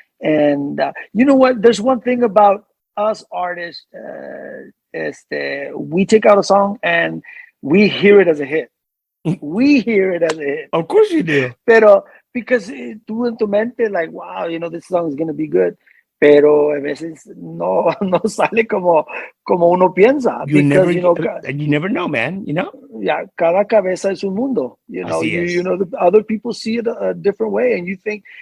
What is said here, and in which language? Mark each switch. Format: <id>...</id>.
<en>And you know what? There's one thing about us artists. We take out a song and we hear it as a hit. Of course you do. Pero because</en> <es>tú en tu mente</es> <en>like, wow, you know, this song is going to be good.</en> <es>Pero a veces no sale como uno piensa.</es> <en>You never know, man. You know.</en> <es>Yeah, cada cabeza es un mundo.</es> <en>You know, you know, the other people see it a different way, and you think.</en>